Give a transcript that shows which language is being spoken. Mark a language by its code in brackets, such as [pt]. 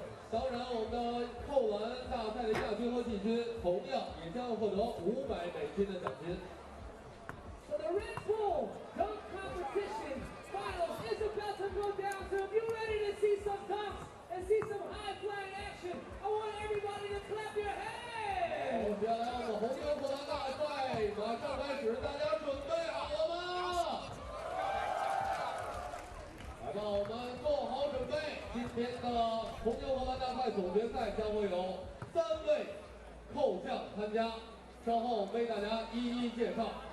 [zh] 当然，我们的扣篮大赛的亚军和季军同样也将获得$500的奖金。 [en] So the Red Bull dunk competition finals is about to go down. So if you're ready to see some dunks and see some high flying action, I want everybody to clap your hands. [zh] 接下来我们红牛扣篮大赛马上开始，大家准备好了吗？来吧，我们做好准备。今天的红牛扣篮大赛总决赛将会有3位扣将参加，稍后为大家一一介绍。